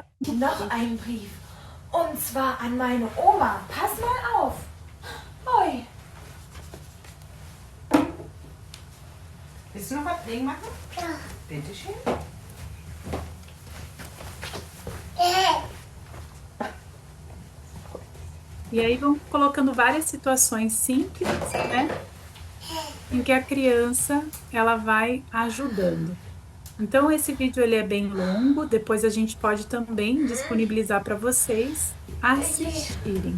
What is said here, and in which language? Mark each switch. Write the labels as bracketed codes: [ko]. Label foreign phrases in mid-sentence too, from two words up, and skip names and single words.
[de] Noch ein Brief. Und zwar an meine Oma. Pass mal auf. Oi. Willst du noch was Pflegen machen? Ja. Bitte schön. [pt] E aí vão colocando várias situações simples, né? Em que a criança ela vai ajudando. Então esse vídeo ele é bem longo, depois a gente pode também disponibilizar para vocês assistirem.